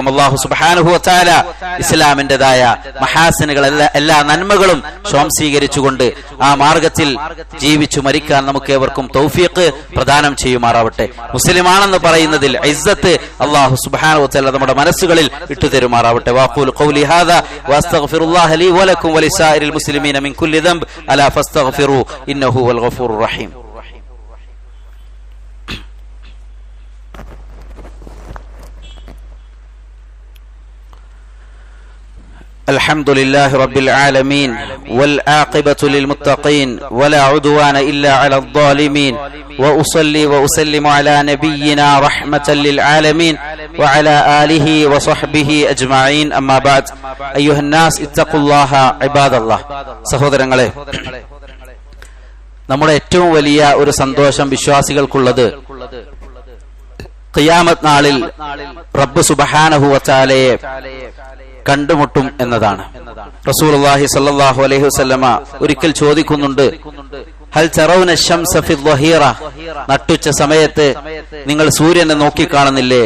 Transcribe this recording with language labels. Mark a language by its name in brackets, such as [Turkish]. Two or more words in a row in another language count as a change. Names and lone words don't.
[Arabic] الله سبحانه وتعالى [Malayalam] ഇസ്ലാമിന്റേതായ മഹാസിനുകൾ, എല്ലാ നന്മകളും സ്വാംശീകരിച്ചുകൊണ്ട് ആ മാർഗത്തിൽ ജീവിച്ചു മരിക്കാൻ നമുക്ക് ഏവർക്കും തൗഫീഖ് പ്രദാനം ചെയ്യുമാറാവട്ടെ. മുസ്ലിമാണെന്ന് പറയുന്നതിൽ ഇസ്സത്ത് [Arabic] الله سبحانه وتعالى [Malayalam] നമ്മുടെ മനസ്സുകളിൽ ഇട്ടുതരുമാറാവട്ടെ. [Arabic] وأقول قولي هذا وأستغفر الله لي ولكم ولسائر المسلمين من كل ذنب ألا فاستغفروه إنه هو الغفور الرحيم. الحمد لله رب العالمين والعاقبة للمتقين ولا عدوان إلا على الظالمين وأصلي وأسلم على نبينا رحمة للعالمين وعلى آله وصحبه أجمعين أما بعد أيها الناس اتقوا الله عباد الله. [Malayalam] സഹോദരങ്ങളെ, നമ്മുടെ ഏറ്റവും വലിയ ഒരു സന്തോഷം വിശ്വാസികൾക്കുള്ളത് ഖിയാമത്ത് നാളിൽ [Arabic] رب سبحانه وتعالى [Malayalam] കണ്ടുമുട്ടും എന്നതാണ്. [Arabic] رسول الله صلى الله عليه وسلم [Malayalam] ഒരിക്കൽ ചോദിക്കുന്നുണ്ട്, [Arabic] هل ترون الشمس في الظهيرة, [Malayalam] നട്ടുച്ച സമയത്ത് നിങ്ങൾ സൂര്യനെ നോക്കിക്കാണുന്നില്ലേ?